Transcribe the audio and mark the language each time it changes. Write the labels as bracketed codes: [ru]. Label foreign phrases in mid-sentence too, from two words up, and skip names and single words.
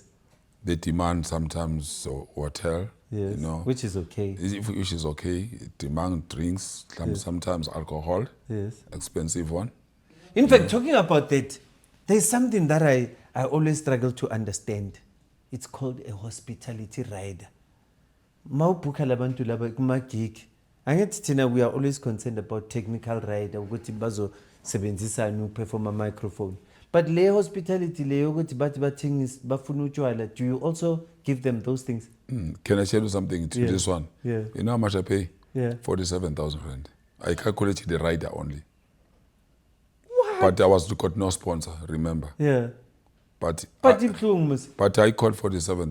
[en] They demand sometimes hotel, Yes. you know, Which is okay. which is okay. Demand drinks, sometimes alcohol, Yes. expensive one. In fact, talking about that, there's something that I always struggle to understand. It's called a hospitality rider. [nd] Mawubhuka labantu laba kuma-gig. Angithi thina [en] we are always concerned about technical rider [nd] ukuthi bazosebenzisani ukuperform [en] a-microphone. [nd] But le hospitality leyo ukuthi bathi bathengisa bafuna utshwala, [en] do you also give them those things? Can I tell you something to this one? Yeah. You know how much I pay? Yeah. 47,000 rand. I calculated the rider only. What? But I got no sponsor, remember? Yeah. But I called 47.